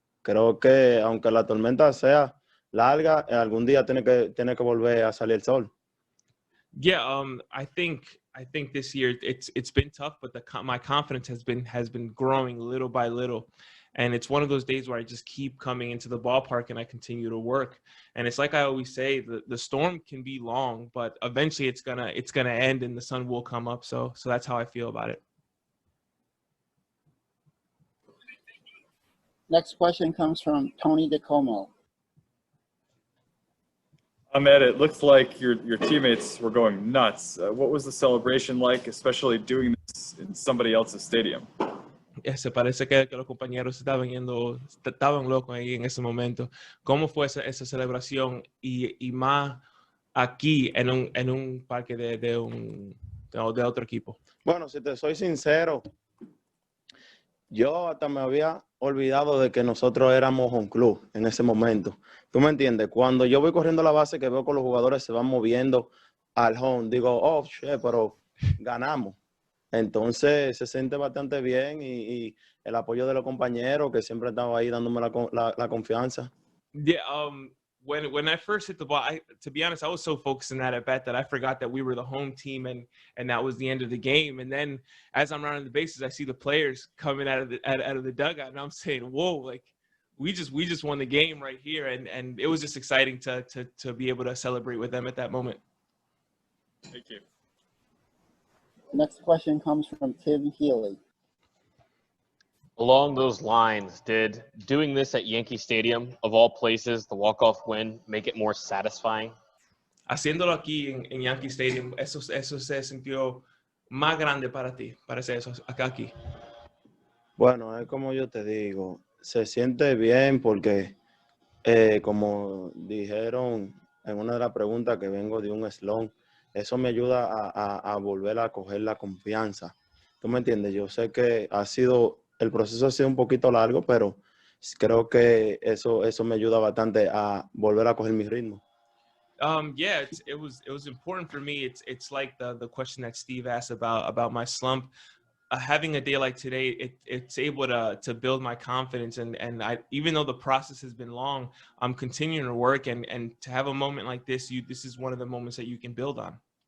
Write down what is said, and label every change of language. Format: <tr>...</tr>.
<es>Creo que aunque la tormenta sea larga, algún día tiene que volver a salir el sol.</es> <en>Yeah, I think this year it's been tough, but my confidence has been growing little by little, and it's one of those days where I just keep coming into the ballpark and I continue to work. And it's like I always say, the storm can be long, but eventually it's gonna end and the sun will come up. So that's how I feel about it. Next question comes from Tony DeComo. Ahmed, it looks like your teammates were going nuts. What was the celebration like, especially doing this in somebody else's stadium?</en> <es>Se parece que los compañeros estaban locos ahí en ese momento. ¿Cómo fue esa celebración y más aquí en un parque de otro equipo? Bueno, si te soy sincero, yo hasta me había olvidado de que nosotros éramos un club en ese momento. ¿Tú me entiendes? Cuando yo voy corriendo a la base, que veo que los jugadores se van moviendo al home, digo,</es> <en>oh, shit,</en> <es>pero ganamos. Entonces se siente bastante bien y el apoyo de los compañeros que siempre han estado ahí dándome la confianza.</es> <en>Yeah, when I first hit the ball, to be honest, I was so focused in that at bat that I forgot that we were the home team and that was the end of the game. And then as I'm rounding the bases, I see the players coming out of the dugout, and I'm saying, "Whoa! Like we just won the game right here!" And it was just exciting to be able to celebrate with them at that moment. Thank you. Next question comes from Tim Healy. Along those lines, did doing this at Yankee Stadium, of all places, the walk-off win, make it more satisfying?</en> <es>Haciéndolo aquí en Yankee Stadium, eso se sintió más grande para ti, parece eso, acá aquí. Bueno, es como yo te digo, se siente bien porque, como dijeron en una de las preguntas que vengo de un slump, eso me ayuda a volver a coger la confianza. ¿Tú me entiendes? Yo sé que el proceso ha sido un poquito largo, pero creo que eso me ayuda bastante a volver a coger mi ritmo.</es> <en>Yeah, it was important for me. It's like the question that Steve asked about my slump. Having a day like today, it's able to build my confidence, and I, even though the process has been long, I'm continuing to work, and to have a moment like this, this is one of the moments that you can build on.</en>